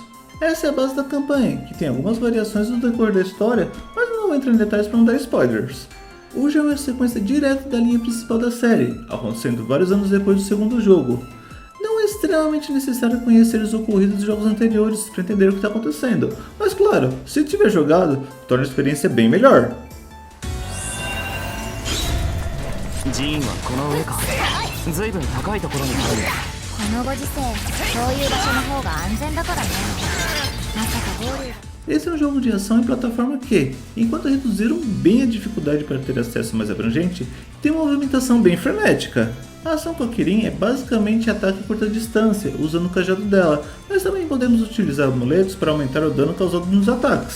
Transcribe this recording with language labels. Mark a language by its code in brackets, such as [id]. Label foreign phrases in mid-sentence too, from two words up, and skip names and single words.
[pt] Essa é a base da campanha, que tem algumas variações no decorrer da história, mas não vou entrar em detalhes para não dar spoilers. O jogo é a sequência direta da linha principal da série, acontecendo vários anos depois do segundo jogo. Não é extremamente necessário conhecer os ocorridos dos jogos anteriores para entender o que está acontecendo, mas claro, se tiver jogado, torna a experiência bem melhor. [ja] 寺院はこの上か。随分高いところにある。このご時世そういう場所の方が安全だからねまさか暴力 [pt] Esse é um jogo de ação em plataforma que, enquanto reduziram bem a dificuldade para ter acesso mais abrangente, tem uma movimentação bem frenética. A ação com a Kirin é basicamente ataque a curta distância, usando o cajado dela, mas também podemos utilizar amuletos para aumentar o dano causado nos ataques.